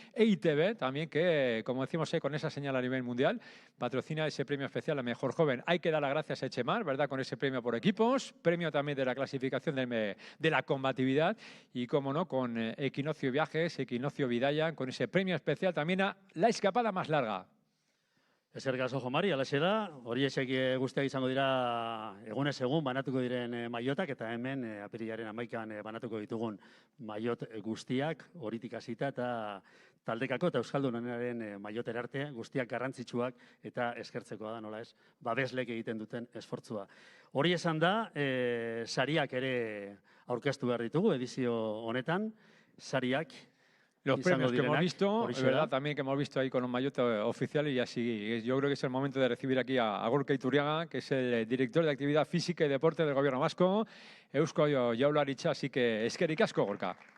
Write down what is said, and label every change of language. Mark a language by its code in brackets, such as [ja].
[es] E ITV también, que como decimos con esa señal a nivel mundial, patrocina ese premio especial a mejor joven. Hay que dar las gracias a Echemar, ¿verdad? Con ese premio por equipos, premio también de la clasificación de la combatividad y, como no, con Equinoccio Viajes, Equinoccio Vidaya, con ese premio especial también a la escapada más larga. [eu] Eskerrik asko, Jo Mari, alaxe da, horiexek guztiak izango dira egunez egun banatuko diren maiotak, eta hemen apirilaren 11an banatuko ditugun maiot guztiak, horitik hasita eta taldekako eta euskaldunaren maiotera arte, guztiak garrantzitsuak eta eskertzekoa da, nola ez, babeslek egiten duten esfortzua. Hori esan da, sariak ere aurkeztu behar ditugu edizio honetan, sariak. [es] Los premios que hemos visto, ¿verdad? También que hemos visto ahí con los maillotes oficiales, y así yo creo que es el momento de recibir aquí a Gorka Iturriaga, que es el director de Actividad Física y Deporte del Gobierno Vasco, Eusko Jaurlaritza, así que [eu] eskerrik asko, [es] Gorka.